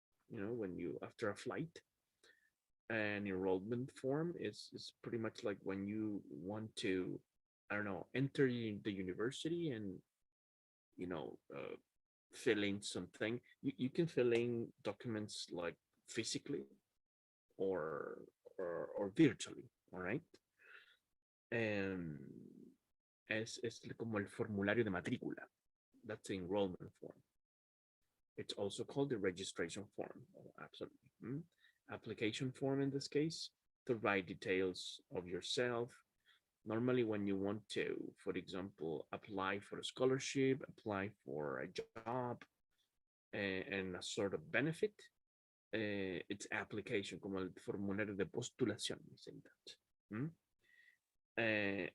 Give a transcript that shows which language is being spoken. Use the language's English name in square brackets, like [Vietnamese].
[English] When you after a flight. An enrollment form is pretty much like when you want to, I don't know, enter the university and fill in something. You can fill in documents like physically or or virtually. All right. [Spanish] Um, es como el formulario de matrícula. [English] That's the enrollment form. It's also called the registration form. Oh, absolutely. Application form in this case to write details of yourself. Normally, when you want to, for example, apply for a scholarship, apply for a job, and a sort of benefit, it's application, [Spanish] como el formulario de postulación, [English] saying that.